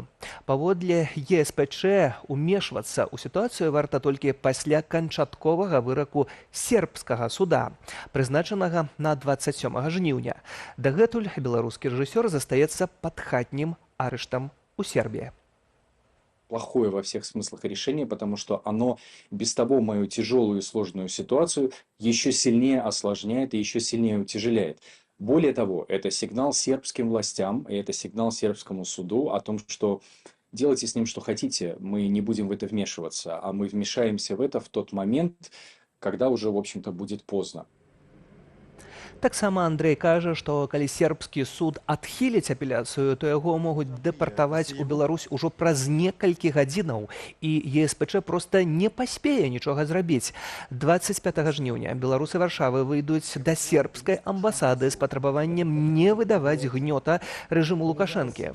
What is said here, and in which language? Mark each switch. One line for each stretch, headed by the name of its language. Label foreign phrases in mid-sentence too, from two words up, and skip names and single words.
Belarusian: Паводле ЕСПЧ умешвацца ў сітуацыю варта толькі пасля канчатковага выраку сербскага суда, прызначанага на 27 жніўня. Дагэтуль беларускі рэжысёр застаецца пад хатнім арыштам у Сербіі.
Russian: Плохое во всех смыслах решение, потому что оно без того мою тяжелую и сложную ситуацию еще сильнее осложняет и еще сильнее утяжеляет. Более того, это сигнал сербским властям, и это сигнал сербскому суду о том, что делайте с ним что хотите, мы не будем в это вмешиваться, а мы вмешаемся в это в тот момент, когда уже, в общем-то, будет поздно.
Belarusian: Таксама Андрэй кажа, што калі сербскі суд адхіліць апеляцыю, то яго могуць дэпартаваць у Беларусь ужо праз некалькі гадзінаў, і ЕСПЧ проста не паспее нічога зрабіць. 25 жніўня беларусы Варшавы выйдуць да сербскай амбасады з патрабаваннем не выдаваць Гнёта рэжыму Лукашэнкі.